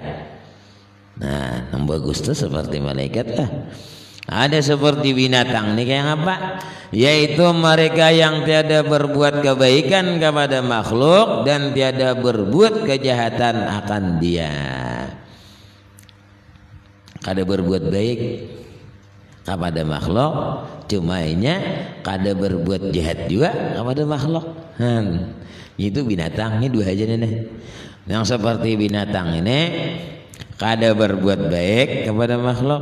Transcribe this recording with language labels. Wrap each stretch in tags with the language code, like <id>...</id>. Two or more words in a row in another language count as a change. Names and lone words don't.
<id>Nah, yang bagus tuh seperti malaikat lah. Ada seperti binatang nih kayak apa? Yaitu mereka yang tiada berbuat kebaikan kepada makhluk dan tiada berbuat kejahatan akan dia.</id> <bjn>Kada berbuat baik kepada makhluk, cuma inya kada berbuat jahat juga kepada makhluk.</bjn> <id>Itu binatang ini dua aja nih.</id> <bjn>Yang seperti binatang ini kada berbuat baik kepada makhluk.</bjn>